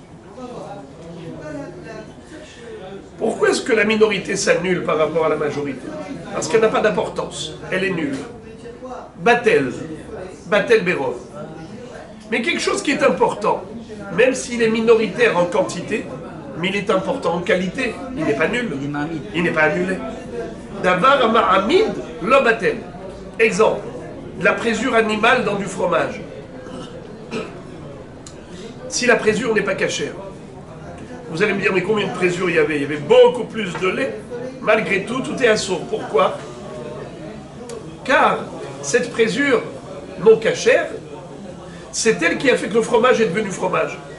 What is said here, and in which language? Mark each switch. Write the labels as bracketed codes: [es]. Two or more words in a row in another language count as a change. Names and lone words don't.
[fr] Pourquoi est-ce que la minorité s'annule par rapport à la majorité? Parce qu'elle n'a pas d'importance, elle est nulle. [he] בטל ברוב. [fr] Mais quelque chose qui est important, même s'il est minoritaire en quantité, mais il est important en qualité, il n'est pas nul, il n'est pas annulé. [he] דבר מעמיד לא בטל. [fr] Exemple, de la présure animale dans du fromage. Si la présure n'est pas cachère, vous allez me dire, mais combien de présure il y avait? Il y avait beaucoup plus de lait. Malgré tout, tout est assourd. Pourquoi? Car cette présure non cachère, c'est elle qui a fait que le fromage est devenu fromage.